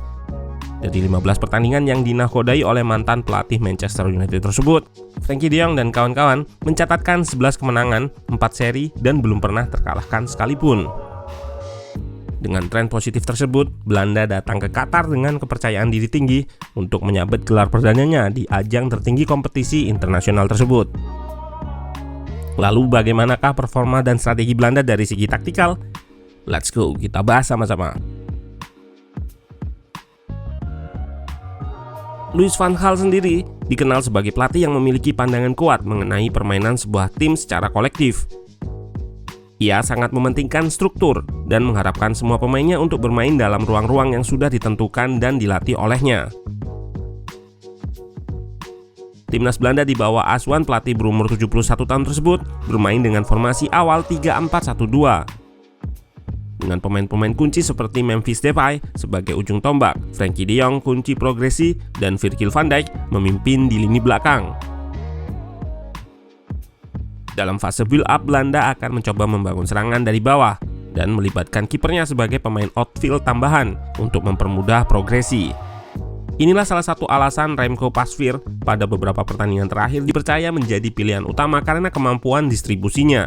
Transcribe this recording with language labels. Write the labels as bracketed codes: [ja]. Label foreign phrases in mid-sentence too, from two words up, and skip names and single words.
[id] Dari 15 pertandingan yang dinakodai oleh mantan pelatih Manchester United tersebut, Frenkie de Jong dan kawan-kawan mencatatkan 11 kemenangan, 4 seri, dan belum pernah terkalahkan sekalipun. Dengan tren positif tersebut, Belanda datang ke Qatar dengan kepercayaan diri tinggi untuk menyabet gelar perdananya di ajang tertinggi kompetisi internasional tersebut. Lalu bagaimanakah performa dan strategi Belanda dari segi taktikal? [en] Let's go, [id] kita bahas sama-sama. Louis van Gaal sendiri dikenal sebagai pelatih yang memiliki pandangan kuat mengenai permainan sebuah tim secara kolektif. Ia sangat mementingkan struktur dan mengharapkan semua pemainnya untuk bermain dalam ruang-ruang yang sudah ditentukan dan dilatih olehnya. Timnas Belanda di bawah asuhan pelatih berumur 71 tahun tersebut bermain dengan formasi awal 3-4-1-2. Dengan pemain-pemain kunci seperti Memphis Depay sebagai ujung tombak, Frenkie de Jong kunci progresi, dan Virgil van Dijk memimpin di lini belakang. Dalam fase build-up, Belanda akan mencoba membangun serangan dari bawah dan melibatkan kipernya sebagai pemain outfield tambahan untuk mempermudah progresi. Inilah salah satu alasan Remco Pasveer pada beberapa pertandingan terakhir dipercaya menjadi pilihan utama karena kemampuan distribusinya.